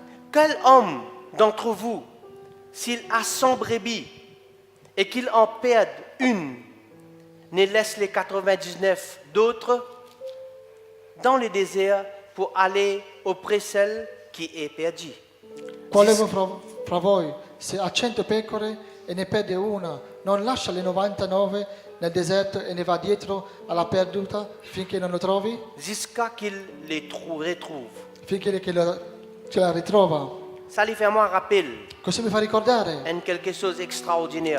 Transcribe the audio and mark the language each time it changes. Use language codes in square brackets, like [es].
[fr] Quel homme d'entre vous, s'il a 100 brebis et qu'il en perde une, ne laisse les 99 d'autres dans le désert pour aller auprès de celle qui est perdue? [it] Quale fra voi, se ha 100 pecore e ne perde una, non lascia le 99 nel deserto e ne va dietro alla perduta finché non lo trovi? [fr] Jusqu'à qu'il les retrouve. [it] Finché che la ritrova. [fr] Ça lui fait moi un rappel, [it] Questo mi fa ricordare [fr] quelque chose d'extraordinaire.